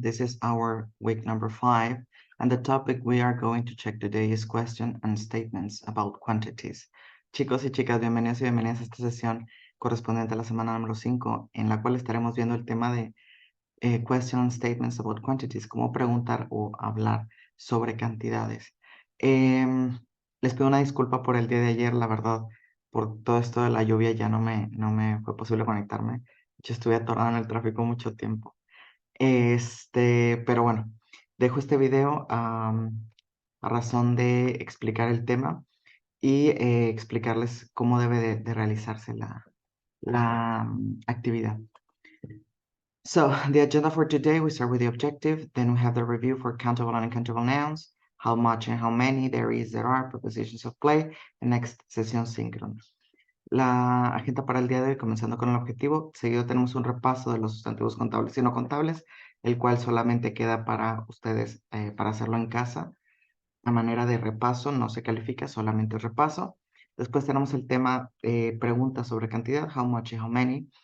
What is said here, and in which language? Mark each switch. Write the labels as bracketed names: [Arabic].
[English] This is our week number 5, and the topic we are going to check today is question and statements about quantities. [Spanish] Chicos y chicas, bienvenidos y bienvenidas a esta sesión correspondiente a la semana número 5, en la cual estaremos viendo el tema de [English] question and statements about quantities, [Spanish] cómo preguntar o hablar sobre cantidades. Les pido una disculpa por el día de ayer, la verdad, por todo esto de la lluvia ya no me fue posible conectarme. Yo estuve atorado en el tráfico mucho tiempo. Pero bueno, dejo este video a razón de explicar el tema y explicarles cómo debe de realizarse la actividad. [English] So the agenda for today, we start with the objective, then we have the review for countable and uncountable nouns, how much and how many there are, prepositions of play, and next, [Spanish] sesión síncrona. La agenda para el día de hoy, comenzando con el objetivo, seguido tenemos un repaso de los sustantivos contables y no contables, el cual solamente queda para ustedes, para hacerlo en casa, a manera de repaso, no se califica, solamente repaso. Después tenemos el tema preguntas sobre cantidad, how much y how many.